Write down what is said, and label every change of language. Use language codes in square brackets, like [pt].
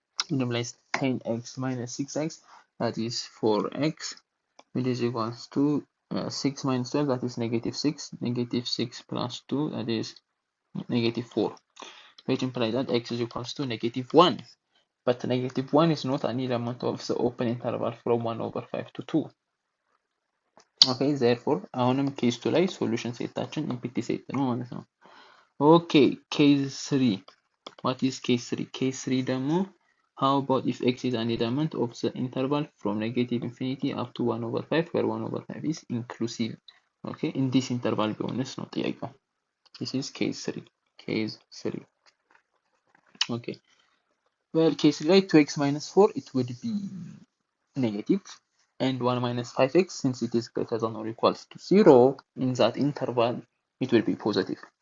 [en] It implies 10x minus 6x, that is 4x, which is equals to 6 minus 12, that is negative 6. Negative 6 plus 2, that is negative 4, which implies that x is equals to negative 1. But negative 1 is not an element of the open interval from 1 over 5 to 2. Okay, therefore [am] አሁንም ኬዝ 2 ላይ ሶሉሽን ሴታችን ኢምፒቲ ሴት ነው ማለት ነው። ኦኬ ኬዝ 3 [en] what is case 3? Case 3 [am] ደግሞ [en] how about if x is an element of the interval from negative infinity up to 1 over 5 where 1 over 5 is inclusive. Okay, in this interval [am] ቢሆንስ ነው ጥያቄው። [en] This is case 3. Case 3. Okay, well case 3 [am] ላይ [en] 2x minus 4 it would be negative, and 1 minus 5x, since it is greater than or equals to 0 in that interval, it will be positive.